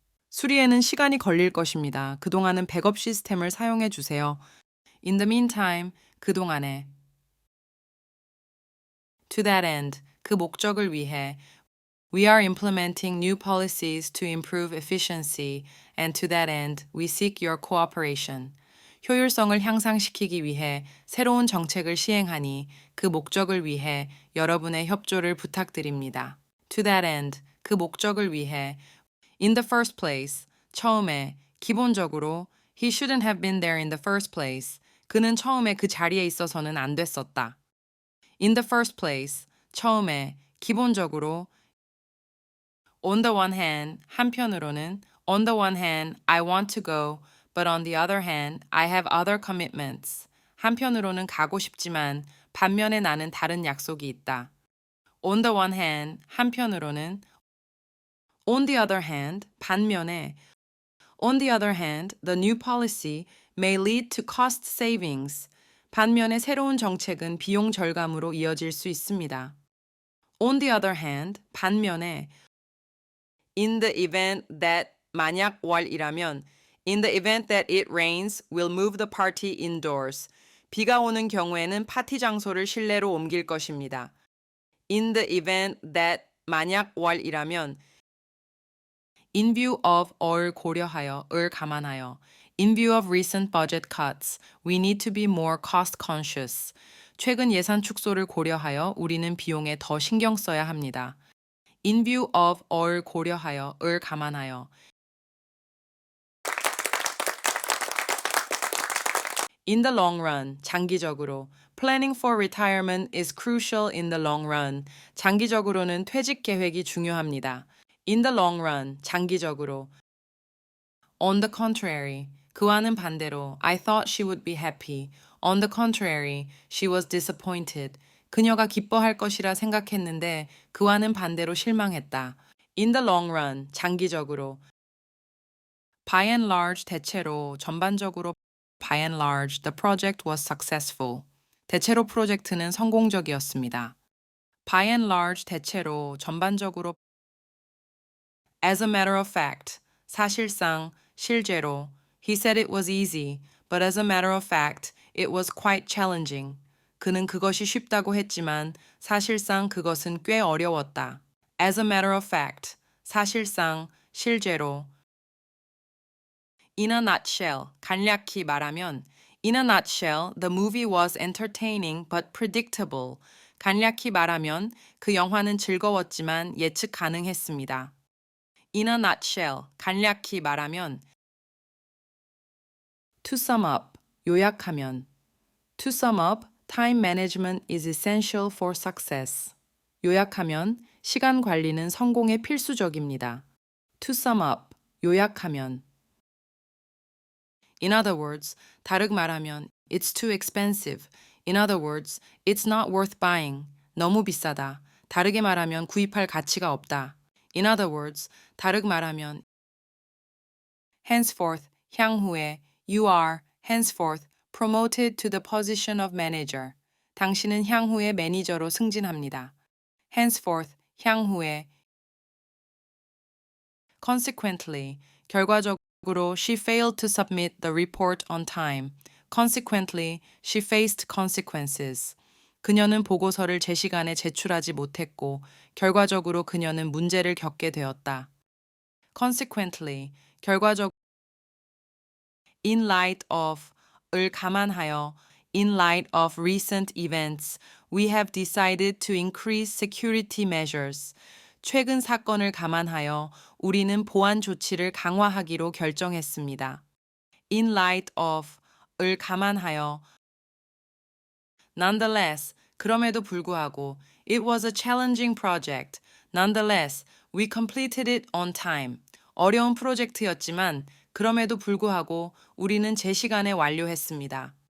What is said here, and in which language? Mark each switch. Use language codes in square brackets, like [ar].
[ko] 수리에는 시간이 걸릴 것입니다. 그동안은 백업 시스템을 사용해 주세요. [en] In the meantime, [ko] 그동안에 [en] To that end, [ko] 그 목적을 위해 [en] We are implementing new policies to improve efficiency, and to that end, we seek your cooperation. [ko] 효율성을 향상시키기 위해 새로운 정책을 시행하니 그 목적을 위해 여러분의 협조를 부탁드립니다. [en] To that end, [ko] 그 목적을 위해 [en] In the first place, [ko] 처음에, 기본적으로 [en] He shouldn't have been there in the first place. [ko] 그는 처음에 그 자리에 있어서는 안 됐었다. [en] In the first place, [ko] 처음에, 기본적으로 [en] On the one hand, [ko] 한편으로는 [en] On the one hand, I want to go, but on the other hand, I have other commitments. [ko] 한편으로는 가고 싶지만 반면에 나는 다른 약속이 있다. [en] On the one hand, [ko] 한편으로는 [en] On the other hand, [ko] 반면에 [en] On the other hand, the new policy may lead to cost savings. [ko] 반면에 새로운 정책은 비용 절감으로 이어질 수 있습니다. [en] On the other hand, [ko] 반면에 [en] in the event that [ko] 만약 월이라면 [en] in the event that it rains, we'll move the party indoors. [ko] 비가 오는 경우에는 파티 장소를 실내로 옮길 것입니다. [en] In the event that [ko] 만약 월이라면 [en] in view of [ko] 을 고려하여, 을 감안하여 [en] in view of recent budget cuts, we need to be more cost conscious. [ko] 최근 예산 축소를 고려하여 우리는 비용에 더 신경 써야 합니다. [en] In view of [ko] 을 고려하여, 을 감안하여 [en] In the long run, [ko] 장기적으로. [en] Planning for retirement is crucial in the long run. [ko] 장기적으로는 퇴직 계획이 중요합니다. [en] In the long run, [ko] 장기적으로. [en] On the contrary, [ko] 그와는 반대로 [en] I thought she would be happy. On the contrary, she was disappointed. [ko] 그녀가 기뻐할 것이라 생각했는데 그와는 반대로 실망했다. [en] In the long run, [ko] 장기적으로. [en] By and large, [ko] 대체로, 전반적으로 [en] By and large, the project was successful. [ko] 대체로 프로젝트는 성공적이었습니다. [en] By and large, [ko] 대체로, 전반적으로 [en] As a matter of fact, [ko] 사실상, 실제로 [en] He said it was easy, but as a matter of fact, it was quite challenging. [ko] 그는 그것이 쉽다고 했지만 사실상 그것은 꽤 어려웠다. [en] As a matter of fact, [ko] 사실상, 실제로 [en] In a nutshell, [ko] 간략히 말하면 [en] In a nutshell, the movie was entertaining but predictable. [ko] 간략히 말하면 그 영화는 즐거웠지만 예측 가능했습니다. [en] In a nutshell, [ko] 간략히 말하면 [en] To sum up, [ko] 요약하면 [en] To sum up, time management is essential for success. [ko] 요약하면 시간 관리는 성공에 필수적입니다. [en] To sum up, [ko] 요약하면 [en] In other words, [ko] 다르게 말하면 [en] It's too expensive. In other words, it's not worth buying. [ko] 너무 비싸다. 다르게 말하면 구입할 가치가 없다. [en] In other words, [ko] 다르게 말하면 [en] Henceforth, [ko] 향후에 [en] You are, henceforth, promoted to the position of manager. [ko] 당신은 향후에 매니저로 승진합니다. [en] Henceforth, [ko] 향후에 [en] Consequently, [ko] 결과적으로 [en] she failed to submit the report on time. Consequently, she faced consequences. [ko] 그녀는 보고서를 제 시간에 제출하지 못했고 결과적으로 그녀는 문제를 겪게 되었다. [en] Consequently, [ko] 결과적으로 [en] in light of [ko] 을 감안하여 [en] in light of recent events, we have decided to increase security measures. [ko] 최근 사건을 감안하여 우리는 보안 조치를 강화하기로 결정했습니다. [en] In light of [ko] 을 감안하여 [en] Nonetheless, [ko] 그럼에도 불구하고 [en] It was a challenging project. Nonetheless, we completed it on time. [ko] 어려운 프로젝트였지만 그럼에도 불구하고 우리는 제 시간에 완료했습니다.